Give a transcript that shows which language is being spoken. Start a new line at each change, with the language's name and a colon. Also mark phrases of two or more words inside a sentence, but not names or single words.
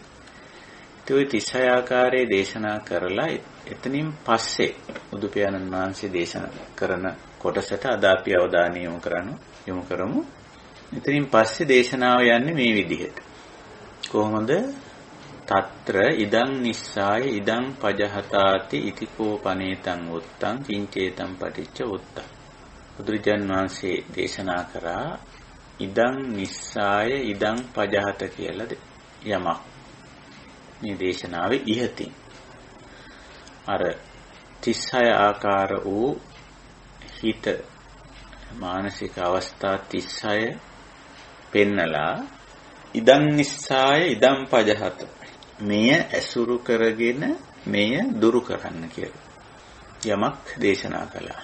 Sinhala: ඒ 36 ආකාරයේ දේශනා කරලා එතනින් පස්සේ බුදු පියාණන් වහන්සේ දේශනා කරන කොටසට අද අපි අවධානය යොමු කරමු. එතනින් පස්සේ දේශනාව යන්නේ මේ විදිහට. කොහොමද?
Pali: తත්‍ර ඉදං නිස්සාය ඉදං පජහතාති ඉතිකෝ පනේතං උත්තං කිංචේතං පටිච්ච උත්තං.
Sinhala: බුදුරජාන් වහන්සේ දේශනා කරා
Pali: ඉදං නිස්සාය ඉදං පජහත
Sinhala: කියලා යමක්. මේ දේශනාවේ ඉහතින් අර 36 ආකාර වූ හිත මානසික අවස්ථා 36 පෙන්නලා
Pali: ඉදං නිස්සාය ඉදං පජහත
Sinhala: මෙය ඇසුරු කරගෙන මෙය දුරු කරන්න කියලා යමක් දේශනා කළා.